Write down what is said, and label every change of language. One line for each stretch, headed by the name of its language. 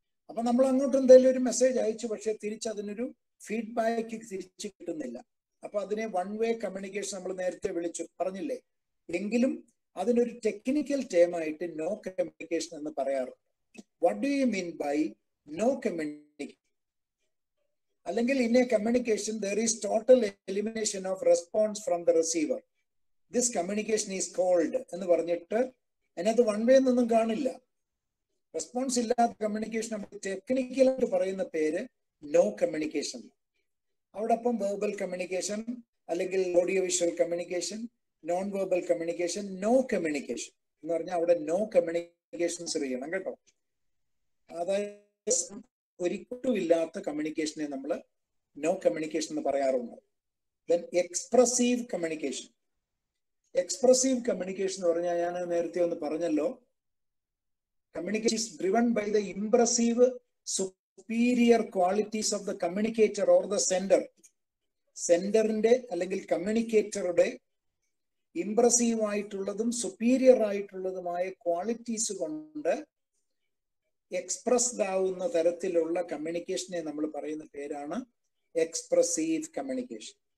Malayalam: അപ്പൊ നമ്മൾ അങ്ങോട്ട് എന്തെങ്കിലും ഒരു മെസ്സേജ് അയച്ചു, പക്ഷെ തിരിച്ചതിനൊരു ഫീഡ്ബാക്ക് തിരിച്ചു കിട്ടുന്നില്ല. അപ്പൊ അതിനെ വൺ വേ കമ്മ്യൂണിക്കേഷൻ നമ്മൾ നേരത്തെ പറഞ്ഞില്ലേ. എങ്കിലും അതിനൊരു ടെക്നിക്കൽ ടേം ആയിട്ട് നോ കമ്മ്യൂണിക്കേഷൻ എന്ന് പറയാറുണ്ട്.
English: What do you mean by no communication? അല്ലെങ്കിൽ in a communication there is total elimination of response from the receiver. This communication is called
Malayalam: എന്ന് പറഞ്ഞിട്ട് അതിനകത്ത് വൺ വേ എന്നൊന്നും കാണില്ല. റെസ്പോൺസ് ഇല്ലാത്ത കമ്മ്യൂണിക്കേഷൻ നമ്മൾ ടെക്നിക്കലായിട്ട് പറയുന്ന പേര് നോ കമ്മ്യൂണിക്കേഷൻ. അവിടെ അപ്പം വെർബൽ കമ്മ്യൂണിക്കേഷൻ അല്ലെങ്കിൽ audio visual communication, non verbal communication, no communication എന്ന് പറഞ്ഞാൽ അവിടെ നോ കമ്മ്യൂണിക്കേഷൻസ് ചെയ്യണം കേട്ടോ. അതായത് ഒരിക്കലും ഇല്ലാത്ത കമ്മ്യൂണിക്കേഷനെ നമ്മൾ നോ കമ്മ്യൂണിക്കേഷൻ എന്ന് പറയാറുണ്ട്.
English: Then expressive communication.
Malayalam: Expressive communication എന്ന് പറഞ്ഞാൽ ഞാൻ നേരത്തെ ഒന്ന് പറഞ്ഞല്ലോ,
English: communication is driven by the impressive superior qualities of the communicator or the sender.
Malayalam: സെൻഡറിന്റെ അല്ലെങ്കിൽ കമ്മ്യൂണിക്കേറ്ററുടെ ഇംപ്രസീവ് ആയിട്ടുള്ളതും സുപ്പീരിയർ ആയിട്ടുള്ളതുമായ ക്വാളിറ്റീസ് കൊണ്ട് എക്സ്പ്രസ്ഡ് ആവുന്ന തരത്തിലുള്ള കമ്മ്യൂണിക്കേഷനെ നമ്മൾ പറയുന്ന പേരാണ് എക്സ്പ്രസീവ് കമ്മ്യൂണിക്കേഷൻ.